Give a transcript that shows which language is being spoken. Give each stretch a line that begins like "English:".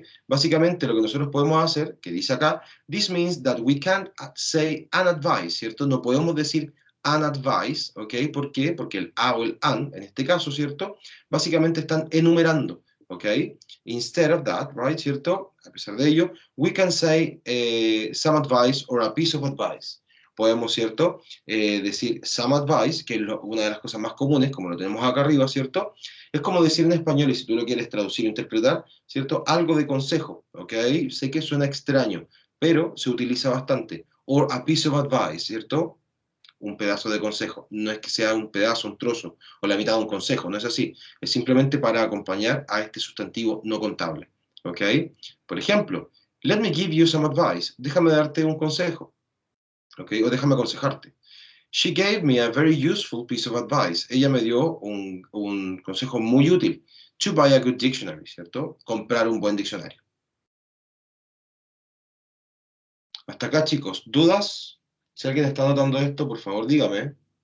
Spanish: Básicamente lo que nosotros podemos hacer, que dice acá,
English: this means that we can't say an advice,
Spanish: ¿cierto? No podemos decir
English: an advice,
Spanish: ¿ok? ¿Por qué? Porque el a o el an, en este caso, ¿cierto? Básicamente están enumerando, ¿ok?
English: Instead of that, right,
Spanish: ¿cierto? A pesar de ello,
English: we can say some advice or a piece of advice.
Spanish: Podemos, ¿cierto? Decir
English: some advice,
Spanish: que es una de las cosas más comunes, como lo tenemos acá arriba, ¿cierto? Es como decir en español, y si tú lo quieres traducir o interpretar, ¿cierto? Algo de consejo, ¿ok? Sé que suena extraño, pero se utiliza bastante.
English: Or a piece of advice,
Spanish: ¿cierto? Un pedazo de consejo. No es que sea un pedazo, un trozo, o la mitad de un consejo, no es así. Es simplemente para acompañar a este sustantivo no contable, ¿ok? Por ejemplo,
English: let me give you some advice.
Spanish: Déjame darte un consejo, ¿ok? O déjame aconsejarte.
English: She gave me a very useful piece of advice.
Spanish: Ella me dio un consejo muy útil.
English: To buy a good dictionary,
Spanish: ¿cierto? Comprar un buen diccionario. Hasta acá, chicos. ¿Dudas? Si alguien está notando esto, por favor, dígame.